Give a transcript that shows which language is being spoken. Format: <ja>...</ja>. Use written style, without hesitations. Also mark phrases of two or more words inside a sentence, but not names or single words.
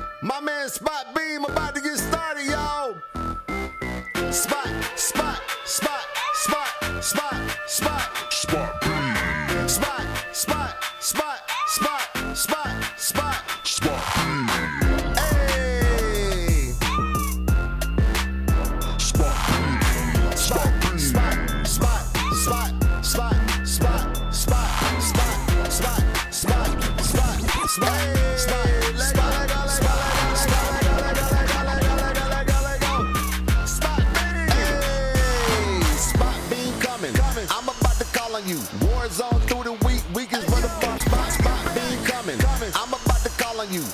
<en>My man Spot Beam about to get started, y'all. Spot, spot, spot, spot, spot, spot. Spot Beam. Spot, spot, spot, spot, spot, spot. Spot Beam. Hey. Spot Beam. Spot Beam. Spot, spot, spot, spot, spot, spot, spot, spot, spot, spot, spot. You. Warzone through the week is for the bump. Spot Beam coming. I'm about to call on you.</en>